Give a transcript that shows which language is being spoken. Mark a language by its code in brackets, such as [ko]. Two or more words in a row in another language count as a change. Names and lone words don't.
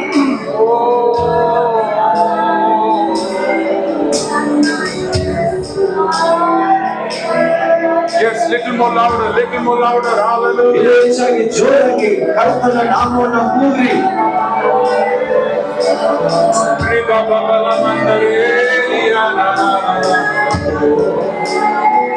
[en] Yes, little more louder, hallelujah. [kn] ಹೆಚ್ಚಾಗಿ ಜೋರಾಗಿ ಕರ್ತನ ನಾಮವನ್ನ ಕೂಗ್ರಿ. Re ba ba ba la mandare, ya na na na.